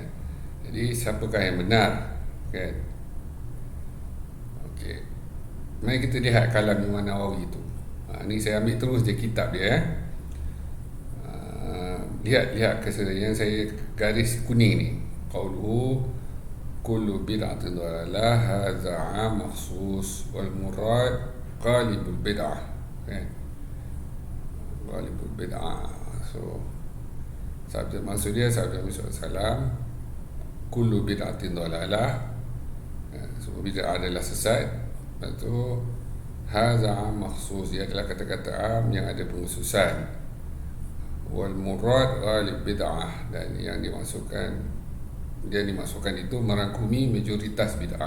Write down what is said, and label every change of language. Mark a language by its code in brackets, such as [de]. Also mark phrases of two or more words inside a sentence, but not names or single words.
[ms] Jadi siapakah yang benar, kan? Okey. Mari kita lihat kalam Imam Nawawi itu. Ni saya ambil terus je kitab dia, lihat ke yang saya garis kuning ni. [ar] قوله كل بدعة ضلالة هذا عام مخصوص والمراد غالب البدعة, [ms] kan? [ar] غالب البدعة. [ms] So maksud dia sabda Nabi SAW, [ar] كل بدعة ضلالة, [ms] semua bid'ah adalah sesat. Lepas tu [ar] هذا عام مخصوص, [ms] dia adalah kata-kata am yang ada pengkhususan. [ar] والمراد غالب بدعة, [ms] dan yang dimasukkan itu merangkumi majoritas bid'ah.